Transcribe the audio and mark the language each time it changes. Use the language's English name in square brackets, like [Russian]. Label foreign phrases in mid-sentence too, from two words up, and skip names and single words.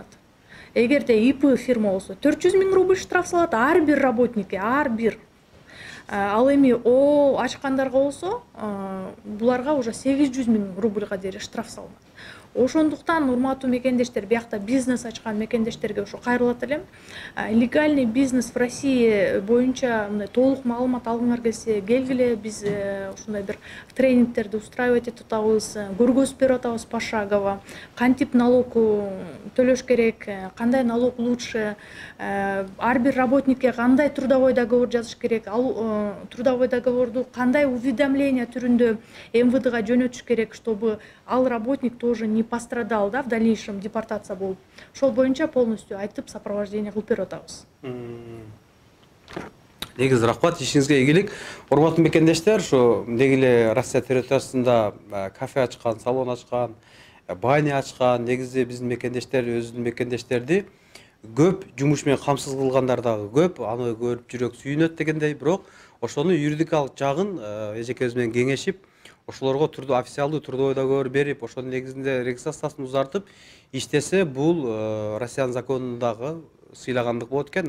[Kyrgyz] Эгерде ИП фирма болсо, 400 000 рубль штраф салат ар бир работникке, ар бир. Ал эми ачкандарга болсо, буларга уже 800 000 рубльга дейре штраф салынат. Ошондуктан урматтуу мекендештер, биякта бизнес ачкан мекендештерге ошо кайрылат элем. [Russian] Легальный бизнес в России [Kyrgyz] боюнча мындай толук маалымат алгыңар келсе, келгиле, биз ушундай бир тренингтерди устраивать этип атабыз, көргөзүп берип атабыз пошагово, кантип налог төлөш керек, кандай [Russian] налог лучше, [Kyrgyz] ар бир работникке кандай [Russian] трудовой договор [Kyrgyz] жазыш керек, ал трудовой договорду кандай уведомление түрүндө МВДга жөнөтүш керек, [Russian] чтобы [Kyrgyz] ал работник [Russian] тоже не пострадал, да, в дальнейшем депортация болуп. [Kyrgyz] Ошол боюнча полностью айтып сопровождение кылып берип атабыз. Негизи рахмат, ишиңизге ийгилик. Урматтуу мекендештер, ушу дегиле Россия территориясында кафе ачкан, салон ачкан, баня ачкан, негизи биздин мекендештер өзүнүн мекендештерди көп жумуш менен камсыз кылгандар дагы көп, аны көрүп жүрөк сүйүнөт дегендей, бирок ошону юридикалык жагын эжекебиз менен кеңешип, ошолорго официалдуу [Russian] трудовой договор [Kyrgyz] берип, ошонун негизинде регистрациясын узартып иштесе, бул Россиянын законундагы сыйлагандык болот экен.